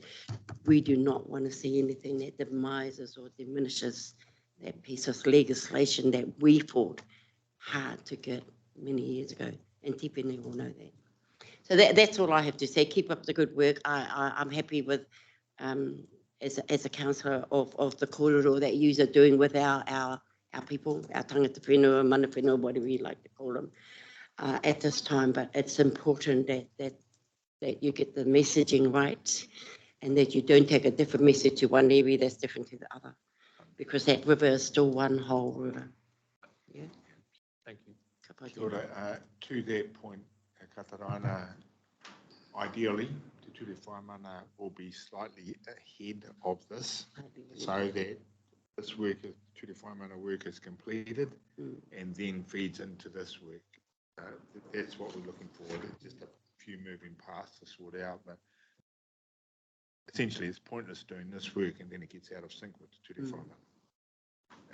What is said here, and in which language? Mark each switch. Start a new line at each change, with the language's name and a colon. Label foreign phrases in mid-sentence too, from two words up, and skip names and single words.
English: We do not want to see anything that demises or diminishes that piece of legislation that we fought hard to get many years ago, and Tipene will know that. So that's all I have to say. Keep up the good work. I'm happy with, as a councillor of the korero that you are doing with our people, our
Māori: tangata whenua, mana whenua,
English: whatever you like to call them, at this time. But it's important that you get the messaging right, and that you don't take a different message to one area that's different to the other, because that river is still one whole river. Yeah. Thank you.
Māori: Kia ora,
English: to that point, Katarana, ideally, the Te Whaimauna will be slightly ahead of this, so that this work, Te Whaimauna work is completed and then feeds into this work. That's what we're looking for. There's just a few moving parts to sort out, but essentially it's pointless doing this work and then it gets out of sync with the Te Whaimauna.